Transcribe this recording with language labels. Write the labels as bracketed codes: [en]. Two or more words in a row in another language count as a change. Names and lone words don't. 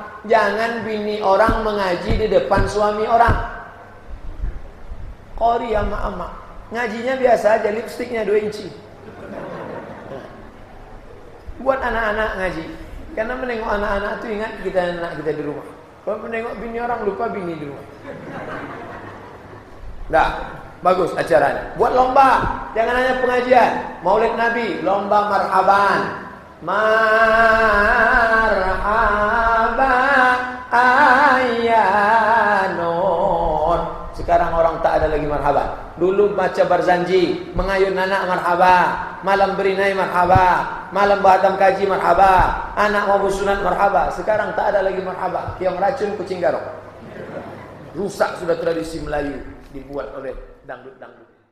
[ms] Jangan bini orang mengaji di depan suami orang. Qori ama-ama, ngajinya biasa aja, lipstiknya 2 inci. Buat anak-anak ngaji, karena menengok anak-anak itu ingat kita anak kita di rumah. Kalau menengok bini orang lupa bini di rumah. Dah, bagus acaranya. Buat lomba, jangan hanya pengajian. Maulid Nabi, lomba marhaban. Marhaba ayyanon. Sekarang orang tak ada lagi marhaban. Dulu baca barzanji, mengayun anak marhaba, malam berinai marhaba, malam bahatam kaji marhaba, anak mau sunat marhaba. Sekarang tak ada lagi marhaba. Yang racun kucing garong. Rusak sudah tradisi Melayu dibuat oleh dangdut-dangdut.